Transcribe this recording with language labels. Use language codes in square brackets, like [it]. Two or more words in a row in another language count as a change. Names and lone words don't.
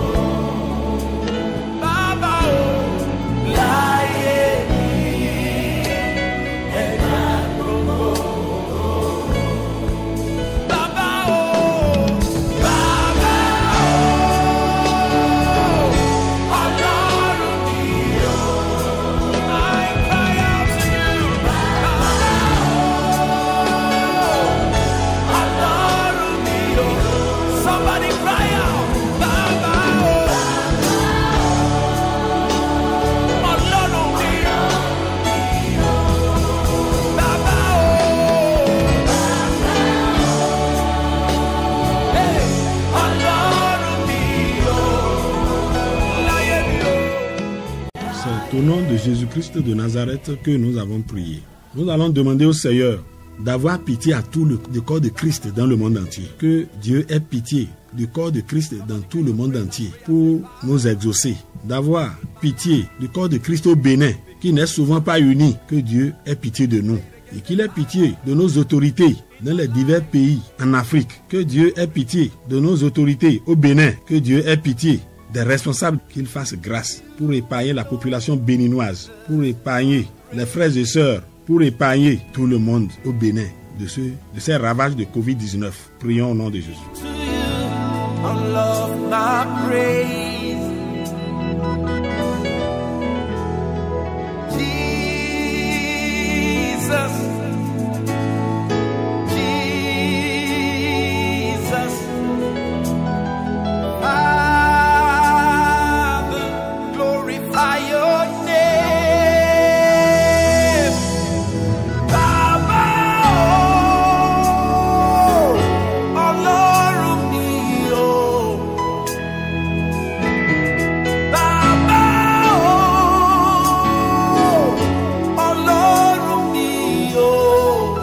[yo] Baba, oh, láyé mi, ẹ máa gbogbo ògo. Baba, oh, Baba, oh, Ọlọ́run mi, oh. [en] I cry out to you, Baba, oh, [yo] Ọlọ́run mi, [en] oh. Somebody cry out, Baba, [yo] oh, Ọlọ́run mi, oh. Baba, oh, hey, Ọlọ́run mi, oh. Láyé mi, oh. [fr] C'est au nom de Jésus-Christ de Nazareth que nous avons prié. Nous allons demander au Seigneur d'avoir pitié à tout le corps de Christ dans le monde entier. Que Dieu ait pitié du corps de Christ dans tout le monde entier pour nous exaucer. D'avoir pitié du corps de Christ au Bénin, qui n'est souvent pas uni. Que Dieu ait pitié de nous. Et qu'il ait pitié de nos autorités dans les divers pays en Afrique. Que Dieu ait pitié de nos autorités au Bénin. Que Dieu ait pitié des responsables, qu'il fasse grâce pour épargner la population béninoise, pour épargner les frères et sœurs, pour épargner tout le monde au Bénin de ces ravages de Covid-19. Prions au nom de Jésus. [en] To you, all of my praise. Jesus, Jesus, Father, glorify your name. [yo] Baba, oh, Ọlọ́run mi, oh. Baba, oh, Ọlọ́run mi, oh.